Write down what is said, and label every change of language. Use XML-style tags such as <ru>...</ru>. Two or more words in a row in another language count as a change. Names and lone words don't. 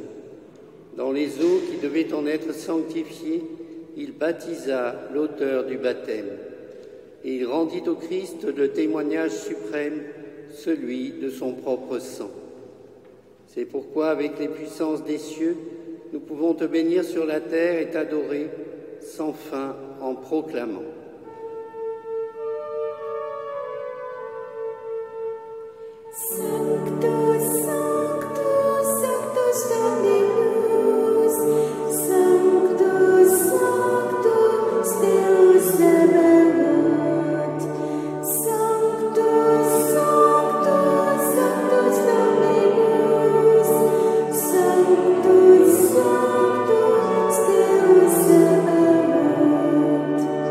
<fr>Dans les eaux qui devaient en être sanctifiées, il baptisa l'auteur du baptême. Et il rendit au Christ le témoignage suprême, celui de son propre sang. C'est pourquoi, avec les puissances des cieux, nous pouvons te bénir sur la terre et t'adorer sans fin en proclamant.</fr> <la>Sanctus, Sanctus, Sanctus Dominus, Sanctus, Sanctus Deus Sabaoth, Sanctus, Sanctus, Sanctus Dominus, Sanctus, Sanctus Deus Sabaoth,</la>